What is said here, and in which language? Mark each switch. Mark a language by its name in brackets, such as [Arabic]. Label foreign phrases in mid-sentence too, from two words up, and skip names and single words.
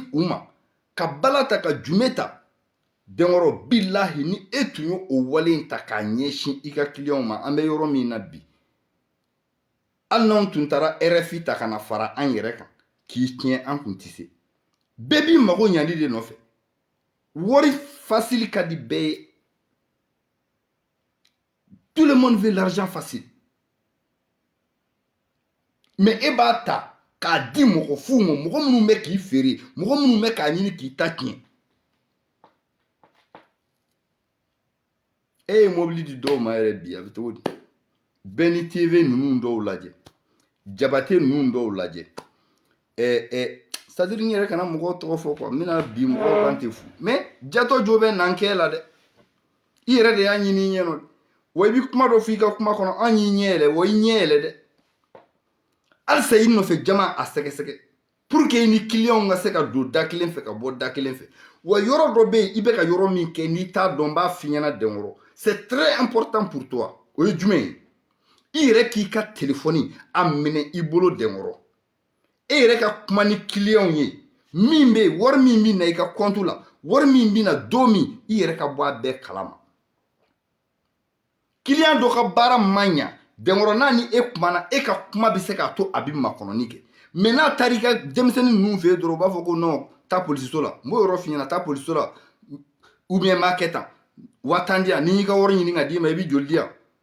[Bambara] u ma ka bala ta ka jume ta denkɔrɔ bilahi ni e tun ye o wale in ta k'a ɲɛsin i ka clients ma an bɛ yɔrɔ min na bi hali n'anw tun taara RFI ta ka na fara an yɛrɛ kan k'i tiɲɛ an kun tɛ se bɛɛ b'i mago ɲali de nɔfɛ wari facile ka di bɛɛ ye [French] tout le monde veut l'argent facile mais [Bambara] e b'a ta k'a di mɔgɔ fu ma mɔgɔ minnu bɛ k'i feere mɔgɔ minnu bɛ k'a ɲini k'i ta tiɲɛ e ye mobili di dɔw ma yɛrɛ bi a bɛ cogo di bɛɛ ni TV ninnu dɔw lajɛ Jabate ninnu dɔw lajɛ c'est-à-dire n yɛrɛ kana mɔgɔw tɔgɔ fɔ quoi n bɛna bi mɔgɔw kan tɛ fu mais jatɔ jo bɛ nan kɛ la dɛ i yɛrɛ de y'a ɲini i ɲɛ nɔ wa i bɛ kuma dɔ fɔ i ka kuma kɔnɔ an y'i ɲɛ yɛlɛ wa i ɲɛ yɛlɛ dɛ halisa i nɔfɛ jama a sɛgɛsɛgɛ [French] pour que [Bambara] i ni clients ka se ka don da kelen fɛ ka bɔ da kelen fɛ wa yɔrɔ dɔ bɛ yen i bɛ ka yɔrɔ min kɛ n'i t'a dɔn n b'a f'i ɲɛna denkɔrɔ [French] c'est très important pour toi [Bambara] o ye jumɛn ye i yɛrɛ k'i ka telefɔni a minɛ i bolo denkɔrɔ e yɛrɛ ka kuma ni clients ye min bɛ yen wari min bɛ na i ka compte la wari min bɛ na don min i yɛrɛ ka bɔ a bɛɛ kalama client dɔ ka baara man ɲa denkɔrɔ n'a ni e kumana e ka kuma bɛ se k'a to a bɛ makɔnɔni kɛ mais n'a taara i ka denmisɛnnin ninnu fɛ yen dɔrɔn u b'a fɔ ko non taa polisiso la n b'o yɔrɔ f'i ɲɛna taa polisiso la [French] ou bien [Bambara] n b'a kɛ tan 5000 di yan ni y'i ka wari ɲini ka d'i ma i bɛ joli di yan